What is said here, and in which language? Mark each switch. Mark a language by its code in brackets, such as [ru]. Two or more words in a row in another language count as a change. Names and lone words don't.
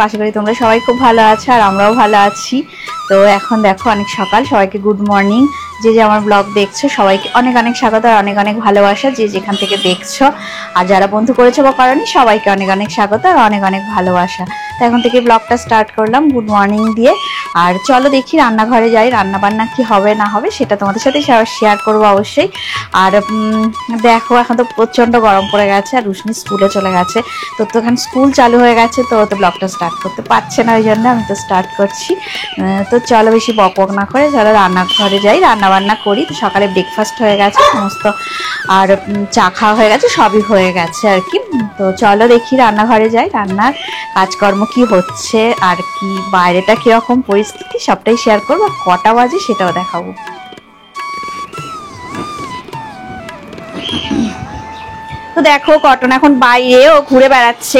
[bn] আশা করি তোমরা সবাই খুব ভালো আছো আর আমরাও ভালো আছি। তো এখন দেখো অনেক সকাল, সবাইকে [en] good morning. [bn] যে যে আমার ব্লগ দেখছো সবাইকে অনেক অনেক স্বাগত আর অনেক অনেক ভালোবাসা যে যেখান থেকে দেখছো। আর যারা বন্ধু করেছো বা করোনি সবাইকে অনেক অনেক স্বাগত আর অনেক অনেক ভালোবাসা। তো এখন থেকে ব্লগটা স্টার্ট করলাম [en] good morning [bn] দিয়ে। আর চলো দেখি রান্নাঘরে যাই, রান্না বান্না কি হবে না হবে সেটা তোমাদের সাথে শেয়ার করবো অবশ্যই। আর দেখো এখন তো প্রচণ্ড গরম পড়ে গেছে আর রুশনি স্কুলে চলে গেছে। তো এখানে স্কুল চালু হয়ে গেছে তো ব্লগটা স্টার্ট করতে পারছে না, ওই জন্য আমি তো স্টার্ট করছি। তো চলো বেশি বকবক না করে চলো রান্নাঘরে যাই, রান্না বান্না করি। তো সকালে ব্রেকফাস্ট হয়ে গেছে সমস্ত আর চা খাওয়া হয়ে গেছে, সবই হয়ে গেছে আর কি। তো চলো দেখি রান্নাঘরে যাই, রান্নার কাজকর্ম কি হচ্ছে আর কি বাইরেটা কিরকম পরিস্থিতি সবটাই শেয়ার করবো। কটা বাজে সেটাও দেখাবো। তো দেখো কটন এখন বাইরে ও ঘুরে বেড়াচ্ছে।